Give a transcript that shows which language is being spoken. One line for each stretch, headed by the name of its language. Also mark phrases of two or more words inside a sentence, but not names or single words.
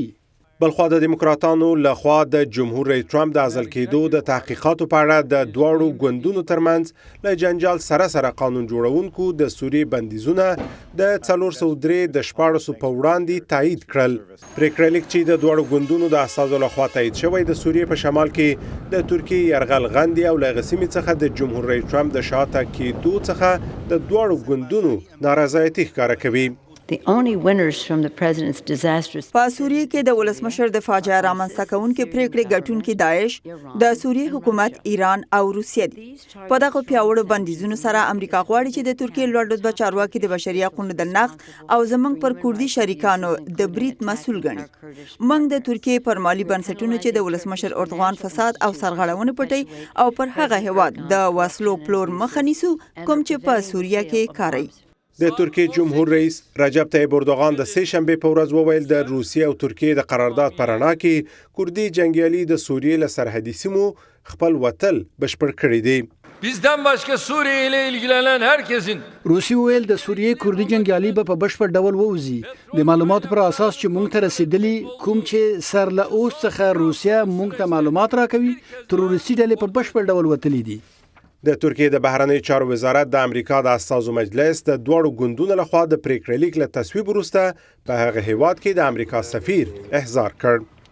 Pashto: بلخوا د دیموکراتانو لخوا د جمهور رئیس ټرمپ د عزل کېدو د تحقیقاتو په اړه د دواړو ګوندونو ترمنځ له جنجال سره قانون جوړونکو د سوریې بندیزونه د 403 د 14 په وړاندې تایید کړل. پریکړه لیک چې د دواړو ګوندونو د استازو لخوا تایید شوی د سوریې په شمال کې د ترکیې یرغل غندي او له هغه سیمې څخه د جمهور رئیس ټرمپ د شاته کېدو څخه د دواړو ګوندونو نارضایتي ښکاره کوي.
English: The only winners from the president's disastrous...
Pashto: په سوریې کې د ولسمشر د فاجعه رامنځته کوونکې پریکړې ګټونکي داعش، د سوریې حکومت، ایران او روسیه دي. په دغه پیاوړو بندیزونو سره امریکا غواړي چې د ترکیې لوړ رتبه چارواکي د بشري حقوقو د نقض او زموږ پر کردي شریکانو د برید مسؤل ګڼي. موږ د ترکیې پر مالی بنسټونو چې د ولسمشر اردوغان فساد او سرغړونې پټي او پر هغه هیواد د وسلو پلور مخه نیسو کوم چې په سوریه کې کاروي. د ترکیې جمهور رئیس رجب طیب اردوغان د سه شنبې په ورځ وویل د روسیې او ترکیې د قرارداد په رڼا کې کردي جنګیالي د سوریې له سرحدي سیمو خپل وتل بشپړ کړی دی.
Turkish: Bizden başka Suriye ile ilgilenen herkesin
Pashto: روسي ویل د سوریې کردي جنګیالي به په بشپړ ډول ووځي. د معلوماتو پر اساس چې موږ ته رسیدلی کوم چې سر له اوس څخه روسیا موږ ته معلومات راکوي تروریستي ډلې په بشپړ ډول وتلي دي. د ترکیې د بهرنیو چارو وزارت د امریکا د استازو مجلس د دواړو ګوندونو لخوا د پریکړې لیک له تصویب وروسته په هغه هیواد کې د امریکا سفیر احضار کړ.